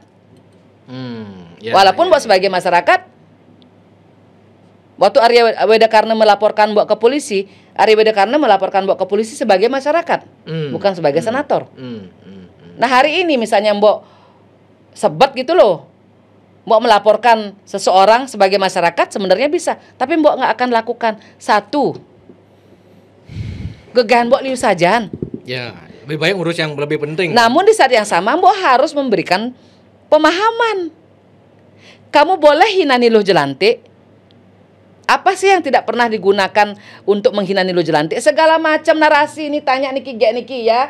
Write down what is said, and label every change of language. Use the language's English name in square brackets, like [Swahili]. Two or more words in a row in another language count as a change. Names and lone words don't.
[Indonesian] Walaupun Mbok sebagai masyarakat, waktu Arya Wedakarna melaporkan Mbok ke polisi, Arya Wedakarna melaporkan Mbok ke polisi sebagai masyarakat, bukan sebagai senator. Nah hari ini misalnya Mbok sebet gitu loh, Mbok melaporkan seseorang sebagai masyarakat sebenarnya bisa, tapi Mbok nggak akan lakukan. 1, [Balinese] gegahan Mbok liu sajan. [Indonesian] Ya, lebih baik urus yang lebih penting. Namun di saat yang sama Mbok harus memberikan pemahaman. Kamu boleh hina Nilo Jelante. Apa sih yang tidak pernah digunakan untuk menghina Nilo Jelante? Segala macam narasi ini tanya niki ya.